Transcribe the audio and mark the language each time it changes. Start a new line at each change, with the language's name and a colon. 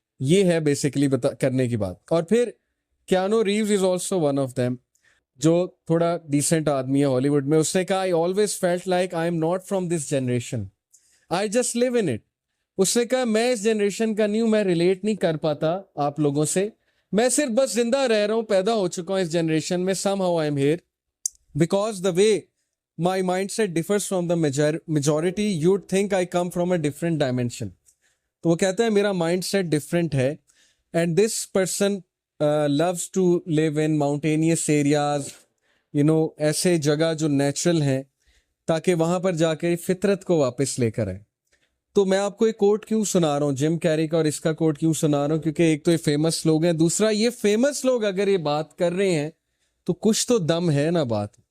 Urdu: یہ ہے بیسیکلی کرنے کی بات. اور پھر Keanu ریوز is also one of them, جو تھوڑا ڈیسنٹ آدمی ہے ہالی ووڈ میں. اس نے کہا
English: I always felt like I am not from this generation, I just live in it.
Urdu: اس نے کہا میں اس جنریشن کا نہیں ہوں, میں ریلیٹ نہیں کر پاتا آپ لوگوں سے, میں صرف بس زندہ رہ رہا ہوں, پیدا ہو چکا ہوں اس جنریشن میں.
English: somehow I am here because the way my mindset differs from the majority, you'd think I come from a different dimension.
Urdu: تو وہ کہتا ہے میرا مائنڈ سیٹ ڈفرینٹ ہے,
English: and this person loves to live in mountainous areas,
Urdu: ایسے جگہ جو natural ہیں, تاکہ وہاں پر جا کے فطرت کو واپس لے کر آئے. تو میں آپ کو ایک کوٹ کیوں سنا رہا ہوں جم کیری کا, اور اس کا کوٹ کیوں سنا رہا ہوں, کیونکہ ایک تو یہ فیمس لوگ ہیں, دوسرا یہ فیمس لوگ اگر یہ بات کر رہے ہیں تو کچھ تو دم ہے نا بات.